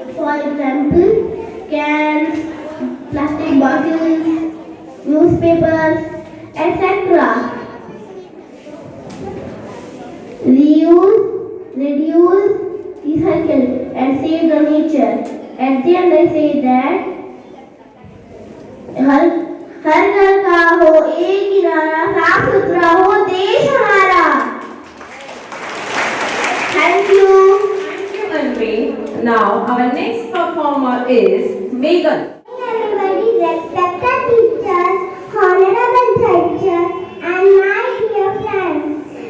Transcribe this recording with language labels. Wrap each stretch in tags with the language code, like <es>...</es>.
<en>For example, cans, plastic bottles, newspapers, etc. Reuse, reduce, recycle, and save the nature. At the end, I say that</en> <hi>हर घर का हो एक किनारा, साफ सुथरा हो देश हमारा।</hi> <en>Thank you. Thank you, Anvi. Now our next performer is Megan. Everybody, respected teachers, honorable judges, and my dear friends.</en>